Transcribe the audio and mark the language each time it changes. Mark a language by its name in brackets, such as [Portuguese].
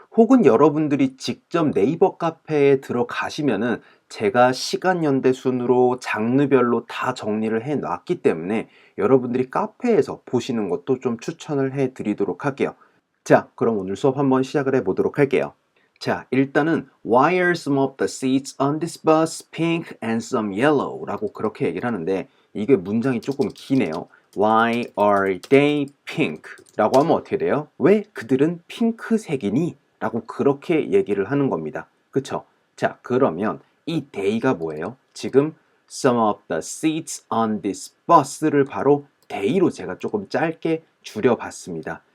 [Korean] 혹은 여러분들이 직접 네이버 카페에 들어가시면은 제가 시간연대 순으로 장르별로 다 정리를 해 놨기 때문에 여러분들이 카페에서 보시는 것도 좀 추천을 해 드리도록 할게요. 자, 그럼 오늘 수업 한번 시작을 해 보도록 할게요. 자, 일단은 [English] Why are some of the seats on this bus pink and some yellow? [Korean] 라고 그렇게 얘기를 하는데 이게 문장이 조금 기네요. [English] Why are they pink? [Korean] 라고 하면 어떻게 돼요? 왜 그들은 핑크색이니? 라고 그렇게 얘기를 하는 겁니다. 그쵸? 자, 그러면 이 they가 뭐예요? 지금 [English] some of the seats on this bus [Korean] 를 바로 they로 제가 조금 짧게 줄여봤습니다.